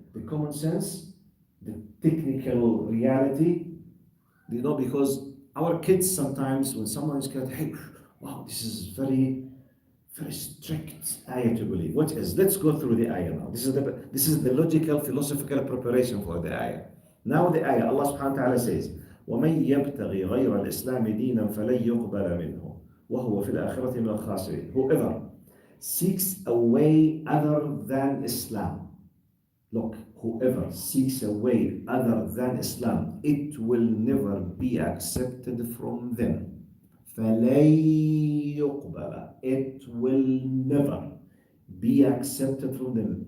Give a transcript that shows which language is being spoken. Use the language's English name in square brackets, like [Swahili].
[English] The common sense, the technical reality, because our kids sometimes, when someone is kind of, hey, wow, this is very strict ayah to believe. What is? Let's go through the ayah now. This is the logical, philosophical preparation for the ayah. Now the ayah, Allah subhanahu wa ta'ala says, [Arabic] وَمَنْ يَبْتَغِي غَيْرَ الْإِسْلَامِ دِينًا فَلَنْ يُقْبَلَ مِنْهُ وَهُوَ فِي الْآخِرَةِ مِنَ الْخَاسِرِينَ. [English] Whoever seeks a way other than Islam. Look, whoever seeks a way other than Islam, it will never be accepted from them. [Arabic] فَلَنْ يُقْبَلَ. [English] It will never be accepted from them.